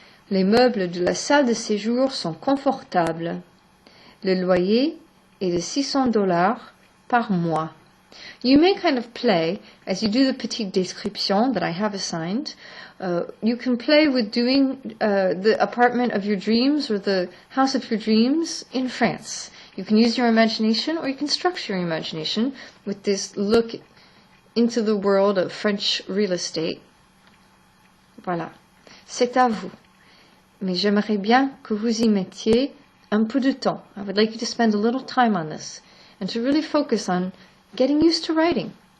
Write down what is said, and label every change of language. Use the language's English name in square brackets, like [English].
[French] Les meubles de la salle de séjour sont confortables. Le loyer est de $600 par mois. [English] You may kind of play, as you do the petite description that I have assigned, you can play with doing the apartment of your dreams or the house of your dreams in France. You can use your imagination or you can structure your imagination with this look into the world of French real estate. [French] Voilà, c'est à vous. Mais j'aimerais bien que vous y mettiez un peu de temps. [English] I would like you to spend a little time on this and to really focus on getting used to writing.